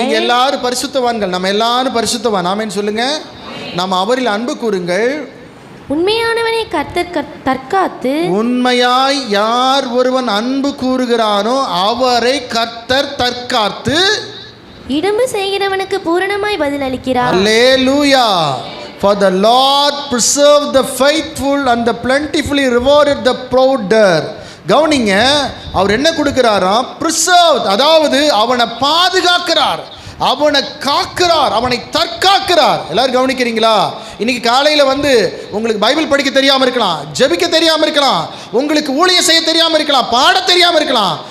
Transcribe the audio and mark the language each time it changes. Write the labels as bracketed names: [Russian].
[Tamil] நீங்க எல்லாரும் பரிசுத்தவான்கள். நம்ம எல்லாரும் பரிசுத்தவான். ஆமென் சொல்லுங்க. நாம் அவரில் அன்பு கூறுங்கள். உண்மையானவனை கர்த்தர் தற்காத்து. உண்மையாய் யார் ஒருவன் அன்பு கூறுகிறானோ அவரை கர்த்தர் தற்காத்து இடம்பு செய்கிறவனுக்கு பூரணமாய் பதில் அளிக்கிறார். அல்லேலூயா. [English] For the Lord preserved the faithful and the plentifully rewarded the prouder. [Tamil] கவனிங்க, அவர் என்ன கொடுக்கிறாராம்? preserved, அதாவது அவனை பாதுகாக்கிறார், அவனை காக்கிறார், அவனை தற்காக்கிறார். எல்லாரும் கவனிக்கிறீங்களா? இன்னைக்கு காலையில் வந்து உங்களுக்கு பைபிள் படிக்க தெரியாமல் இருக்கலாம், ஜெபிக்க தெரியாமல் இருக்கலாம், உங்களுக்கு ஊழியம் செய்ய தெரியாமல் இருக்கலாம், பாட தெரியாமல் இருக்கலாம்.